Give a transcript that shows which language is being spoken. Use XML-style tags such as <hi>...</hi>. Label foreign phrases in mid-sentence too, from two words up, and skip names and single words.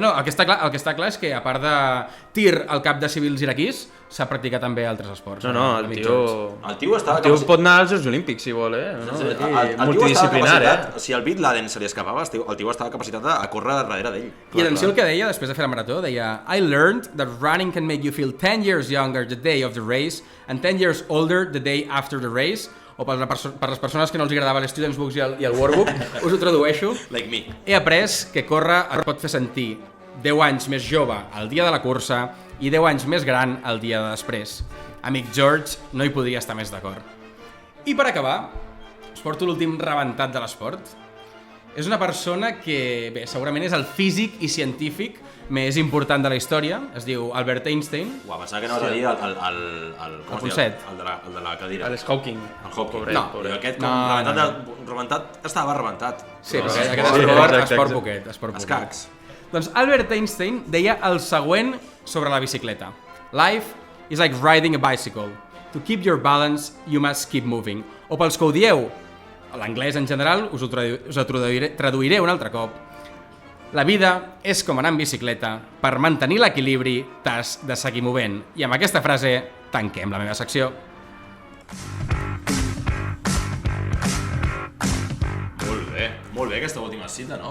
<ca>No, el que està clar és que, a part de tir al cap de civils iraquís, s'ha practicat també altres esports. No, el tio pot anar als Jocs Olímpics, si vol, multidisciplinar, Si al Bin Laden se li escapava, el tio estava capacitat a córrer darrere d'ell. I atenció el que deia després de fer la marató, deia</ca> <en>I learned that running can make you feel 10 years younger the day of the race and 10 years older the day after the race.</en> <ca>O per les persones que no els agradava l'Students Books i el Workbook, us ho tradueixo.</ca> <en>Like me.</en> <ca>He après que córrer et pot fer sentir 10 anys més jove el dia de la cursa i 10 anys més gran el dia de després. Amic George, no hi podria estar més d'acord. I per acabar, us porto l'últim rebentat de l'esport. És una persona que, bé, segurament és el físic i científic més important de la història. Es diu Albert Einstein. Pensava que anaves a dir el Ponset. El de la cadira. Hawking. El Hawking. No. Aquest rebentat estava rebentat. Sí, però aquest esport poquet. Escacs. Doncs Albert Einstein deia el següent sobre la bicicleta.</ca> <en>Life is like riding a bicycle. To keep your balance, you must keep moving.</en> <ca>O pels que ho dieu, l'anglès en general, us ho traduiré un altre cop. La vida és com anar en bicicleta. Per mantenir l'equilibri, t'has de seguir movent. I amb aquesta frase, tanquem la meva secció. Molt bé, aquesta última cita, no?</ca>